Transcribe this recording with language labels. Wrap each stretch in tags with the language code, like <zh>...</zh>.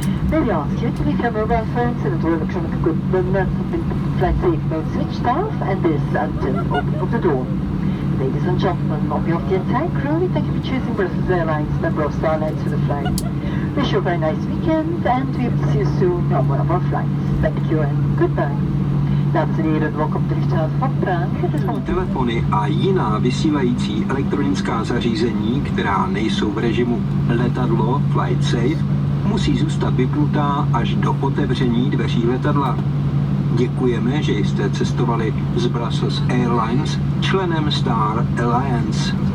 <en>May we ask you to leave your mobile phones and other electronic equipment have been flight safe mode switched off, and this until opening of the door. Ladies and gentlemen, on behalf of the entire crew, we thank you for choosing Brussels Airlines, member of Starlines, for the flight. Wish you a very nice weekend, and we hope to see you soon on one of our flights. Thank you and goodbye.</en> <nl>Dames en heren, welkom op de luchthaven van Praag.</nl> <cs>Telefony a jiná vysílající elektronická zařízení, která nejsou v režimu letadlo Flight Safe, musí zůstat vypnutá až do otevření dveří letadla. Děkujeme, že jste cestovali z Brussels Airlines, členem Star Alliance.</cs>